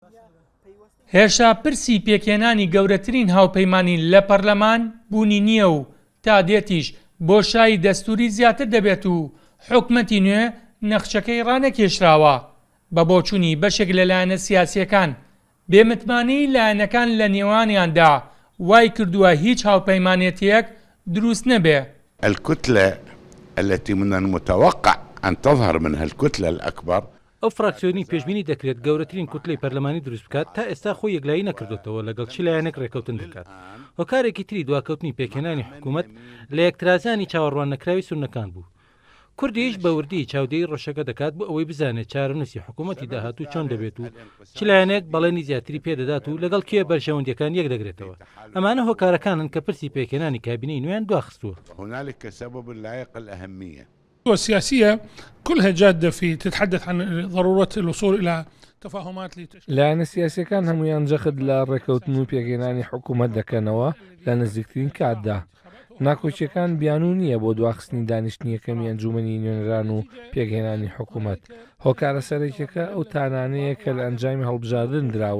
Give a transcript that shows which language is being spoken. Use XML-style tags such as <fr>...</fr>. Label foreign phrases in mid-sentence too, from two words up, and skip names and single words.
<ckb>هێشتا پرسی پێکهێنانی گەورەترین هاوپەیمانی لە پەرلەمان بوونی نییە و تا دێتیش بۆشایی دەستوری زیاتر دەبێت و حکومەتی نوێ نەخچەکەی ڕانەکێشراوە بە بۆچوونی بەشێک لەلایەنە سیاسیەکان بێمتمانی لایەنەکان لە نێوانیاندا وای کردووە هیچ هاوپەیمانێتیەک دروست نەبێ.</ckb> <ar>الكتلة التي من المتوقع أن تظهر منها الكتلة الأكبر</ar> <ckb>ئەو فراکسیۆنی پێشبینی دەکرێت گەورەترین کوتلەی پەرلەمانی دروست بکات تا ئێستا خۆی یەکلایی نەکردوێتەوە لەگەڵ چ لایەنێک ڕێکەوتن دەکات. هۆکارێکی تری دواکەوتنی پێکهێنانی حکوومەت لە یەکترازانی چاوەڕوان نەکراوی سوننەکان بوو. کوردیش بە وردی چاودێی ڕۆژەکە دەکات بۆ ئەوەی بزانێت چارەنووسی حکوومەتی داهاتوو چۆن دەبێت و چ لایەنێک بەڵێنی زیاتری پێدەدات و لەگەڵ کێ بەرژەوەندیەکان یەک دەگرێتەوە. ئەمانە هۆکارەکانن کە پرسی پێکهێنانی کابینەی نوێیان دواخستووە.</ckb> <ar>هنالك سبب لائق الأهمية. والسياسية كلها جادة في تتحدث عن ضرورة الوصول إلى تفاهمات</ar> <ckb>لایەنە سیاسیەکان هەمویان جەخت لە ڕێکەوتن و پێگەێنانی حکوومەت دەکەنەوە لە نزیکترین کاتدا. ناکۆچیەکان بیانوو نییە بۆ دواخستنی دانیشتنی یەکەمی ئەنجومەنی نوێنەران و پێگەێنانی حکوومەت. هۆکارە سەرەکیەکە ئەو تانانەیە کە لە ئەنجامی هەڵبژاردن دراون.</ckb>